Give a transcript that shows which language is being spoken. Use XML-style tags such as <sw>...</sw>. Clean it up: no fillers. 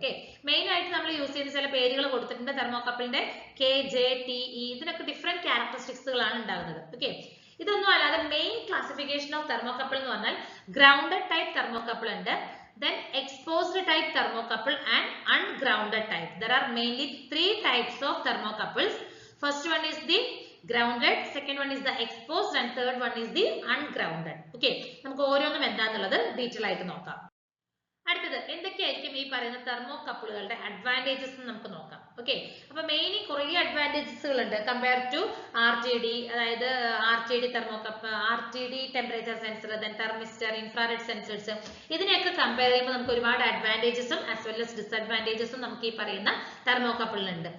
<ml>Okay, main ആയിട്ട് നമ്മൾ use ചെയ്യുന്ന ചില പേരുകൾ കൊടുത്തിട്ടുണ്ട് തെർമോകപ്പിളിന്റെ, കെ, ജെ, ടി, ഇ, ഇതിനൊക്കെ ഡിഫറെന്റ് ക്യാരക്ടറിസ്റ്റിക്സുകളാണ് ഉണ്ടാകുന്നത്. ഓക്കെ, ഇതൊന്നും അല്ലാതെ മെയിൻ ക്ലാസിഫിക്കേഷൻ ഓഫ് തെർമോകപ്പിൾ എന്ന് പറഞ്ഞാൽ ഗ്രൗണ്ടഡ് ടൈപ്പ് തെർമോകപ്പിൾ ഉണ്ട്,</ml> <en>then exposed type thermocouple and ungrounded type. There are mainly 3 types of thermocouples. First one is the grounded, second one is the exposed and third one is the ungrounded.</en> <ml>Okay, നമുക്ക് ഓരോന്നും എന്താണെന്നുള്ളത് detail ആയിട്ട് നോക്കാം. അടുത്തത് എന്തൊക്കെയായിരിക്കും ഈ പറയുന്ന തെർമോകപ്പിളുകളുടെ advantages നമുക്ക് നോക്കാം. ഓക്കെ, അപ്പൊ മെയിൻലി കുറേ അഡ്വാൻറ്റേജസുകൾ ഉണ്ട് കമ്പയർ ടു RTD, അതായത് RTD തെർമോകപ്പ്, RTD temperature sensor, then thermistor, infrared sensors, ഇതിനെയൊക്കെ കമ്പയർ ചെയ്യുമ്പോൾ നമുക്ക് ഒരുപാട് അഡ്വാൻറ്റേജസും ആസ് വെൽ as ഡിസഡ്വാൻറ്റേജസും നമുക്ക് ഈ പറയുന്ന തെർമോകപ്പിളിലുണ്ട്.</ml>